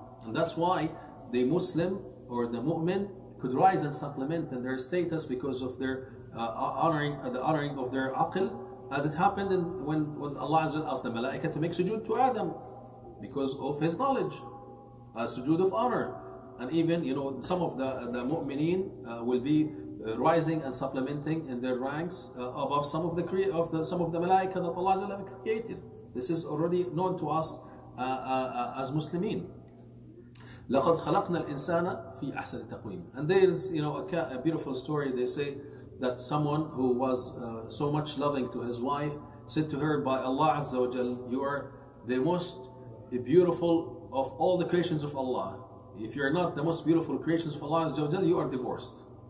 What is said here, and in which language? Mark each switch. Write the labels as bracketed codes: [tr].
[en] And that's why the Muslim or the mu'min could rise and supplement in their status because of their honoring of their aql, as it happened when Allah Azza wa Jalla asked the malaika to make sujood to Adam because of his knowledge, a sujood of honor. And even some of the mu'mineen will be rising and supplementing in their ranks above some of the malaika that Allah Azza wa Jalla created. This is already known to us as Muslimin. [ar] لقد خلقنا الإنسان في أحسن تقويم. [en] And there is a beautiful story. They say that someone who was so much loving to his wife said to her, by Allah Azza wa Jal, you are the most beautiful of all the creations of Allah. If you are not the most beautiful creations of Allah Azza wa Jal, you are divorced.